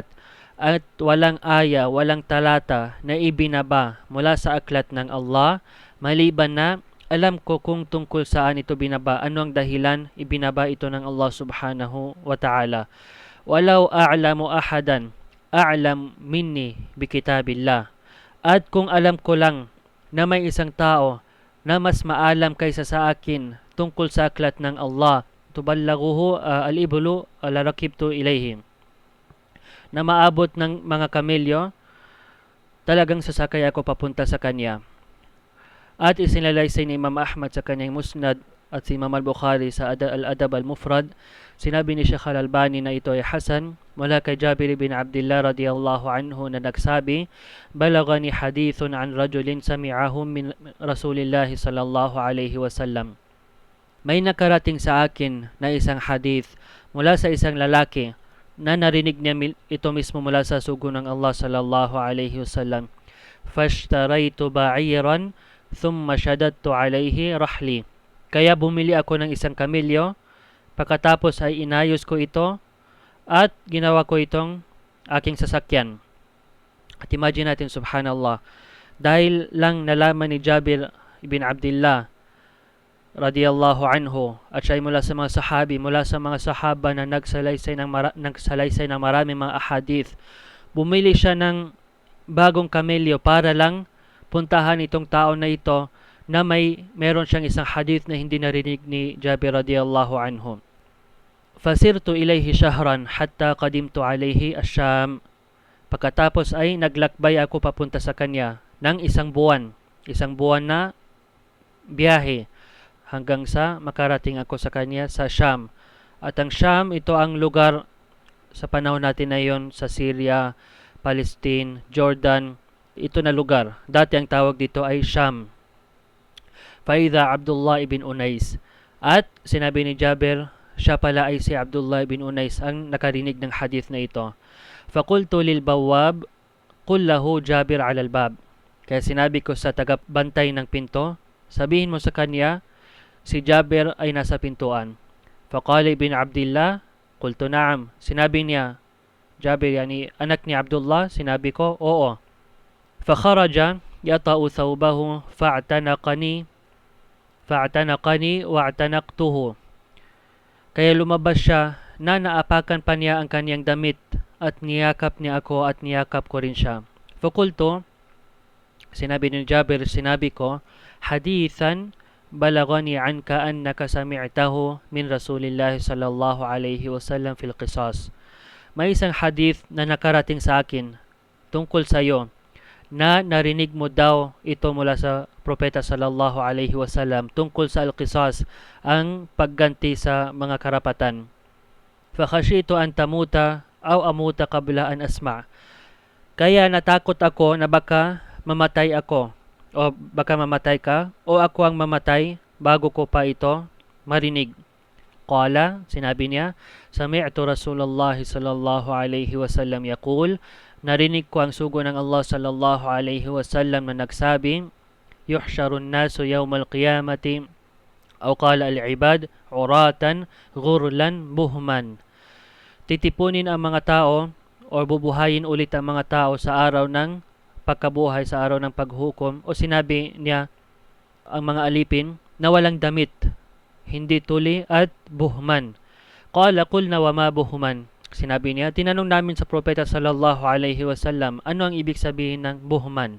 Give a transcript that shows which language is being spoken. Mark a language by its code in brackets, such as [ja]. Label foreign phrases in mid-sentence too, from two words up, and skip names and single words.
[tl] At walang aya, walang talata na ibinaba mula sa aklat ng Allah, maliban na alam ko kung tungkol saan ito binaba, ano ang dahilan ibinaba ito ng Allah [ar] سبحانه وتعالى. ولو أعلم أحدا أعلم مني بكتاب الله. [tl] At kung alam ko lang na may isang tao na mas maalam kaysa sa akin tungkol sa aklat ng Allah, [ar] تبلغه الإبل لركبت إليهم, [tl] na maabot ng mga kamelyo, talagang sasakay ako papunta sa kanya. At isinalaysay ni Imam Ahmad sa kanyang musnad at si Imam al-Bukhari sa al-Adab al-Mufrad, sinabi ni Sheikh al-Albani na ito ay hasan, mula kay Jabir bin Abdullah [ar] رضي الله عنه [tl] na nagsabi, [ar] بلغني حديث عن رجل سمعه من رسول الله صلى الله عليه وسلم. [tl] May nakarating sa akin na isang hadith mula sa isang lalaki na narinig niya ito mismo mula sa sugo ng Allah [ar] صلى الله عليه وسلم. فاشتريت بعيرا ثم شددت عليه رحلي. [tl] Kaya bumili ako ng isang kamilyo, pagkatapos ay inayos ko ito at ginawa ko itong aking sasakyan. At imagine natin, subhanallah, dahil lang nalaman ni Jabir ibn Abdullah [ar] رضي الله عنه, [tl] at siya ay mula sa mga sahabi, mula sa mga sahaba na nagsalaysay ng maraming mga ahadith. Bumili siya ng bagong kamelyo para lang puntahan itong tao na ito na meron siyang isang hadith na hindi narinig ni Jabir [ar] رضي الله عنه. فسرت إليه شهرا حتى قدمت عليه الشام. [tl] Pagkatapos ay naglakbay ako papunta sa kanya ng isang buwan na biyahe hanggang sa makarating ako sa kanya sa Sham. At ang Sham, ito ang lugar sa panahon natin na yon sa Syria, Palestine, Jordan. Ito na lugar. Dati ang tawag dito ay Sham. [ar] فإذا عبد الله بن أنيس. [tl] At sinabi ni Jabir, siya pala ay si Abdullah ibn Unais ang nakarinig ng hadith na ito. [ar] فقلت للبواب قل له جابر على الباب. [tl] Kaya sinabi ko sa tagabantay ng pinto, sabihin mo sa kanya, si Jabir ay nasa pintuan. [ar] فقال ابن عبد الله قلت نعم. [tl] Sinabi niya, Jabir, yani anak ni Abdullah, sinabi ko, oo. [ar] فخرج يطأ ثوبه فاعتنقني واعتنقته. [tl] Kaya lumabas siya na naapakan pa niya ang kanyang damit at niyakap niya ako at niyakap ko rin siya. Fakultu, sinabi ni Jabir, sinabi ko, [ar] حديثا بلغني عنك أنك سمعته من رسول الله صلى الله عليه وسلم في القصاص. [tl] May isang hadith na nakarating sa akin tungkol sa iyo na narinig mo daw ito mula sa propeta [ar] صلى الله عليه وسلم [tl] tungkol sa al-qisas, ang pagganti sa mga karapatan. [ar] فخشيت أن تموت أو أموت قبل أن أسمع'. [tl] Kaya natakot ako na baka mamatay ako, o baka mamatay ka, o ako ang mamatay bago ko pa ito marinig. Qala, sinabi niya, [ar] سمعت رسول الله صلى الله عليه وسلم يقول, [tl] narinig ko ang sugo ng Allah [ar] صلى الله عليه وسلم [tl] na nagsabi, [ar] يحشر الناس يوم القيامة أو قال العباد عراة غرلا بهما. [tl] Titipunin ang mga tao o bubuhayin ulit ang mga tao sa araw ng pagkabuhay, sa araw ng paghukom, o sinabi niya ang mga alipin na walang damit, hindi tuli at buhman. [ar] قال قلنا وما بهما. [tl] Sinabi niya, tinanong namin sa propeta [ar] صلى الله عليه وسلم, [tl] ano ang ibig sabihin ng buhman?